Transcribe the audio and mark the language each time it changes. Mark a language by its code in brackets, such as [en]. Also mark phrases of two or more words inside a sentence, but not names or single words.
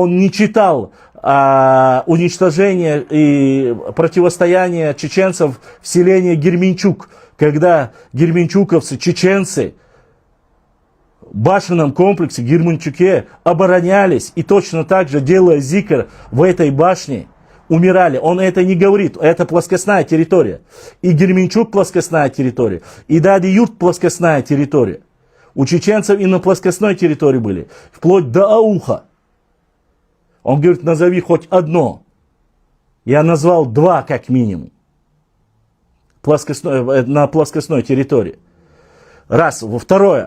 [ru] Он не читал уничтожение и противостояние чеченцев в селении Герменчук, когда герменчуковцы, чеченцы в башенном комплексе Герменчуке оборонялись и точно так же, делая зикр в этой башне, умирали. Он это не говорит, это плоскостная территория. И Герменчук плоскостная территория, и Дади-Юрт плоскостная территория. У чеченцев и на плоскостной территории были, вплоть до Ауха. Он говорит, назови хоть одно. Я назвал два как минимум. На плоскостной территории. Раз. Второе.